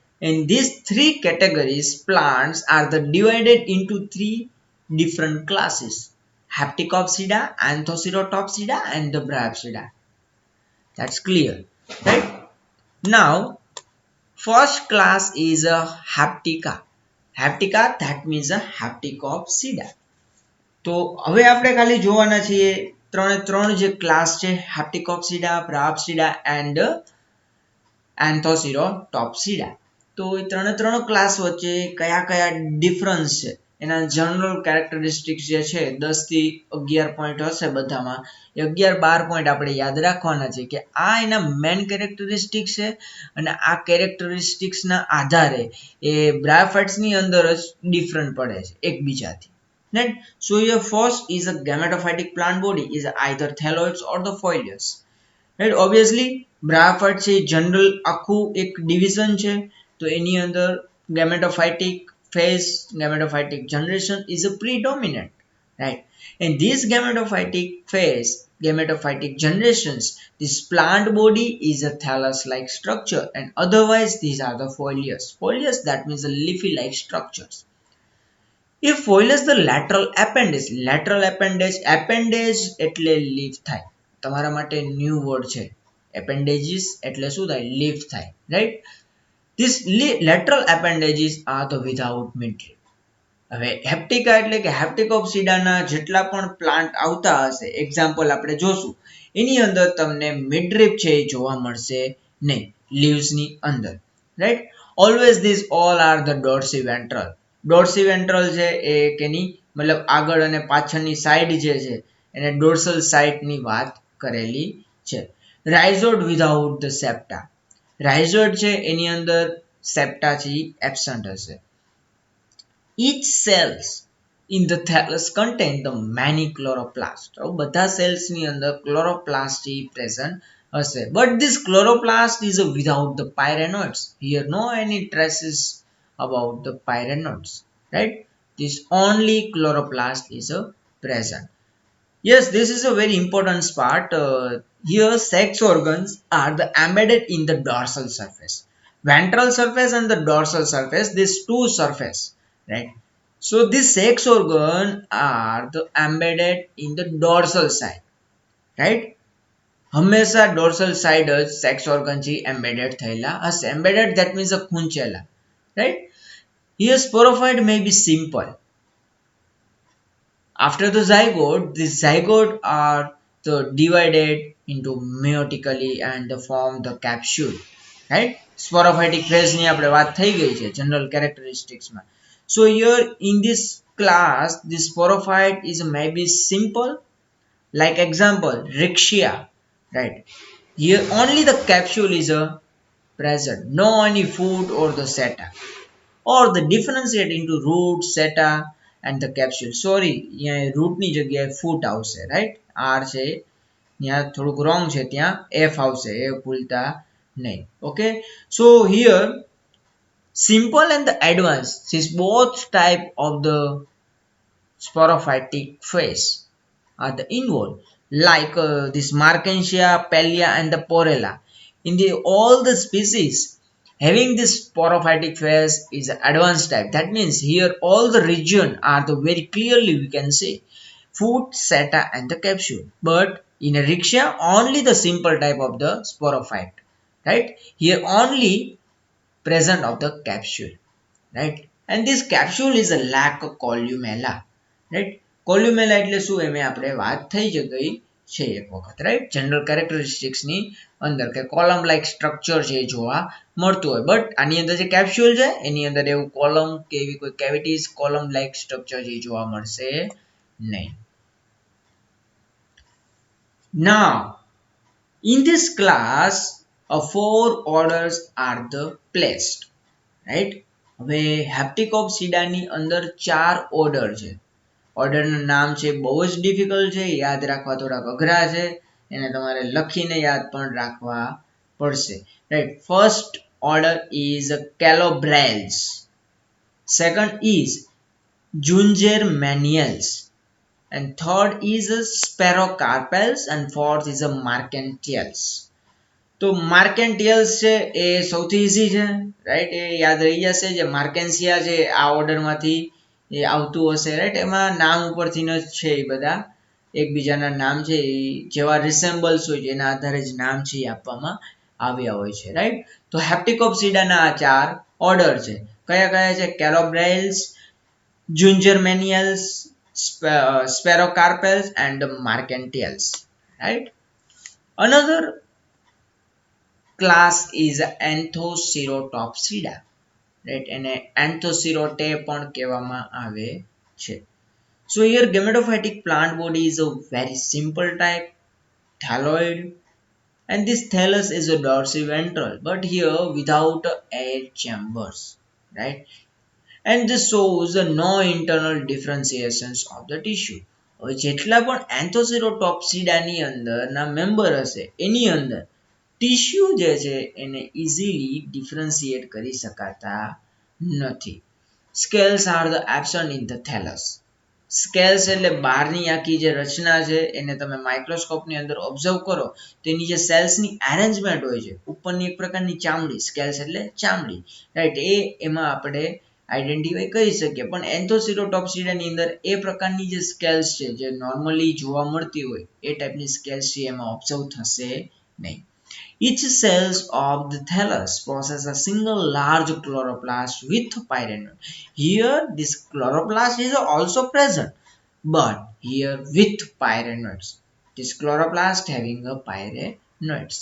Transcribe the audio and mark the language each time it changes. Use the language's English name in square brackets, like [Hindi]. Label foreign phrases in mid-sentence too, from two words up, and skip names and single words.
[English] In these three categories, plants are divided into three different classes: Hapticopsida, Anthocerotopsida, and the Bryopsida. That's clear, right? Now, first class is a Haptica. Haptica, that means a Hapticopsida. [Gujarati] તો હવે આપણે ખાલી જોવાના છીએ ત્રણે ત્રણ જે ક્લાસ છે Hapticopsida, Bryopsida and Anthocerotopsida. તો એ ત્રણે ક્લાસ વચ્ચે કયા કયા ડિફરન્સ છે એના [English] general characteristics [Gujarati] જે છે 10 થી 11 પોઈન્ટ હશે બધામાં એ 11-12 પોઈન્ટ આપણે યાદ રાખવાના છે કે આ એના [English] main characteristics [Gujarati] છે અને આ કેરેક્ટરિસ્ટિક્સના આધારે એ બ્રાયોફાઇટ્સની અંદર જ ડિફરન્ટ પડે છે એકબીજાથી. [English] Right? So your first is a gametophytic plant body is either thalloids or the foliars. Right? Obviously [Gujarati] બ્રાયોફાઇટ છે જનરલ આખું એક ડિવિઝન છે તો એની અંદર [English] gametophytic phase, gametophytic generation is a predominant, right? In this gametophytic phase, gametophytic generations, this plant body is a thallus like structure and otherwise these are the foliars. Foliars, that means the leafy like structures. If foliars the lateral appendage એટલે leaf થાય. [Gujarati] તમારા માટે [English] new word [Gujarati] છે. appendages એટલે શું થાય? leaf થાય, [English] right? These lateral appendages are the without midrib. [Gujarati] હવે હેપ્ટિકા એટલે કે હેપ્ટિકોપ્સિડાના જેટલા પણ પ્લાન્ટ આવતા હશે એક્ઝામ્પલ આપણે જોશું એની અંદર તમને મિડરીપ છે એ જોવા મળશે નહીં લીવ્સની અંદર, રાઈટ? [English] always this all are the dorsi ventral [Gujarati] છે એ કેની મતલબ આગળ અને પાછળની સાઈડ જે છે એને ડોર્સલ સાઇટની વાત કરેલી છે. [English] rhizoid without the septa. [Gujarati] રાઇઝોડ છે એની અંદર સેપ્ટા છે એબસન્ટ હશે. [English] Each cells in the thallus contain the many chloroplasts. [Gujarati] બધા cells ની અંદર [English] chloroplast present [Gujarati] હશે. [English] But this chloroplast is without the pyrenoids. Here no any traces about the pyrenoids, right? This only chloroplast is present. Yes, this is a very important part. Here sex organs are embedded in the dorsal surface. Ventral surface and the dorsal surface, these two surface, right? So these sex organ are embedded in the dorsal side, right? [Gujarati] હંમેશા [English] dorsal side [Gujarati] જ [English] sex organ [Gujarati] છે embedded થયેલા હશે. [English] Embedded, that means a ખૂંચેલા, right? Here sporophyte may be simple. After the zygote, these zygote are divided into meiotically and form the capsule, right? Sporophytic phase [Gujarati] ની આપણે વાત થઈ ગઈ છે [English] general characteristics [Gujarati] માં. [English] So here in this class, this sporophyte is maybe simple, like example Rixia, right? Here only the capsule is present, no any food or the seta, or the differentiate into root, seta and the capsule. [Gujarati] Sorry, यहाँ root ની જગ્યાએ foot આવશે, right? R છે यहाँ થોડુંક wrong છે ત્યાં F આવશે, એ ભૂલતા નહીં. [English] Okay, so here simple and the advanced, this both type of the sporophytic phase are the involved, like this Markensia, Pellia and the Porella. In the all the species having this sporophytic phase is the advanced type. That means here all the region are the very clearly we can see foot, seta and the capsule. But in a Rixia only the simple type of the sporophyte, right? Here only present of the capsule, right? And this capsule is a lack of columella, right? [Gujarati] Columella એટલે શું એમે આપણે વાત થઈ જ ગઈ છે એક વખત, [English] right? General characteristics [Gujarati] ની અંદર કે [English] column like structure [Gujarati] છે જોવા મળતું હોય, બટ આની અંદર જે capsule છે એની અંદર એવું column કે એવી કોઈ [English] cavities column like structure [Gujarati] જે જોવા મળશે નહીં. [English] Now in this class four orders are the placed, right? [Gujarati] હવે હેપ્ટિકોપ્સિડા ની અંદર 4 ઓર્ડર છે. ઓર્ડરના નામ છે બહુ જ ડિફિકલ્ટ છે, યાદ રાખવા થોડાક અઘરા છે, એને તમારે લખીને યાદ પણ રાખવા પડશે, રાઈટ? [English] first order is Calobrales, second is Jungermanniales, and third is a spirocarpels, and fourth is a markentials. [Gujarati] તો માર્કેન્ટિયલ્સ છે એ સૌથી ઈઝી છે, રાઈટ, એ યાદ રહી જશે. જે માર્કેન્સિયા છે આ ઓર્ડરમાંથી એ આવતું હશે, રાઈટ. એમાં નામ ઉપરથી જ છે, એ બધા એકબીજાના નામ છે એ જેવા રિસેમ્બલ્સ હોય છે એના આધારે જ નામ છે એ આપવામાં આવ્યા હોય છે, રાઈટ. તો હેપ્ટિકોપ્સિડાના આ ચાર ઓર્ડર છે. કયા કયા છે? કેલોબ્રેલ્સ, જુન્જરમેનિયલ્સ, સ્પેરોકાર્પેલ્સ એન્ડ માર્કેન્ટિયલ્સ, રાઈટ. [English] Another class is Anthocyrotopsida, right, [Gujarati] એને Anthocyrote પણ કહેવામાં આવે છે. [English] So here gametophytic plant body is a very simple type, thalloid, and this thallus is a dorsiventral, but here without air chambers, right, and this shows no internal differentiations of the tissue. [Gujarati] હવે જેટલા પણ એન્થોસિરોટોપ્સિડાની અંદર ના મેમ્બર હશે એની અંદર ટિશ્યુ જે છે એને [English] easily differentiate [Gujarati] કરી શકાતા નથી. [English] scales are the absent in the thallus. [Gujarati] સ્કેલ્સ એટલે બહારની આખી જે રચના છે એને તમે માઇક્રોસ્કોપની અંદર ઓબ્ઝર્વ કરો તો એની જે સેલ્સની એરેન્જમેન્ટ હોય છે, ઉપરની એક પ્રકારની ચામડી, સ્કેલ્સ એટલે ચામડી, રાઈટ, એ એમાં આપણે આઈડેન્ટિફાઈ કરી શકીએ. પણ એન્થોસિરોટોપ્સિડાની અંદર એ પ્રકારની જે સ્કેલ્સ છે જે નોર્મલી જોવા મળતી હોય એ ટાઈપની સ્કેલ્સ છે એમાં ઓબ્ઝર્વ થશે નહીં. [English] Each cells of the thallus possess a single large chloroplast with pyrenoid. Here, this chloroplast is also present, but here with pyrenoids. This chloroplast having a pyrenoids.